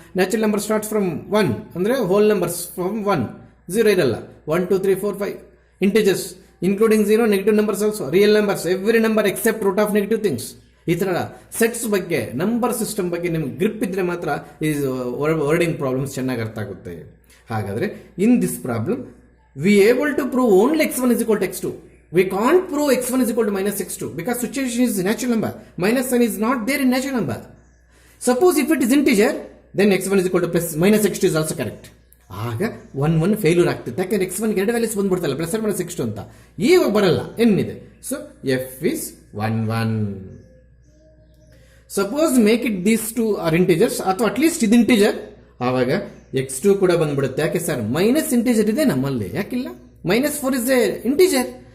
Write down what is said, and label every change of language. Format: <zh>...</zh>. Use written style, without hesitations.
<en>natural number starts from 1 ಅಂದರೆ whole numbers from 1,</en> <kn>0 ಇರಲ್ಲ.</kn> <en>1 2 3 4 5 integers including 0, negative numbers also, real numbers, every number except root of negative things.</en> <kn>ಈ ಥರ sets ಬಗ್ಗೆ, number system ಬಗ್ಗೆ ನಿಮ್ಗೆ grip ಇದ್ರೆ ಮಾತ್ರ ಈ ವರ್ಡಿಂಗ್ ಪ್ರಾಬ್ಲಮ್ಸ್ ಚೆನ್ನಾಗಿ ಅರ್ಥ ಆಗುತ್ತೆ. ಹಾಗಾದರೆ</kn> <en>In this problem we able to prove only x1 = x2. We can't prove x1 = -x2 because situation is natural number. -1 is not there in natural number. Suppose if it is integer, then x1 = -x2 is also correct.</en> <kn>ಆಗ 1 1 failure ಆಗ್ತಿತ್ತು. ಯಾಕಂದ್ರೆ x1 ಎರಡು values ಬಂದ್ಬಿಡ್ತಲ್ಲ, +or -x2 ಅಂತ. ಈಗ ಬರಲ್ಲ, ಏನಿದೆ.</kn> <en>So f is 1 1. Suppose make it these two are integers,</en> <kn>ಅಥವಾ at least ಇದು ಇಂಟಿಜರ್, ಆವಾಗ x2 ಕೂಡ ಬಂದ್ಬಿಡುತ್ತೆ. ಯಾಕೆ ಸರ್? ಮೈನಸ್ ಇಂಟಿಜರ್ ಇದೆ ನಮ್ಮಲ್ಲಿ, ಯಾಕಿಲ್ಲ?</kn> <en>-4 is a integer.</en>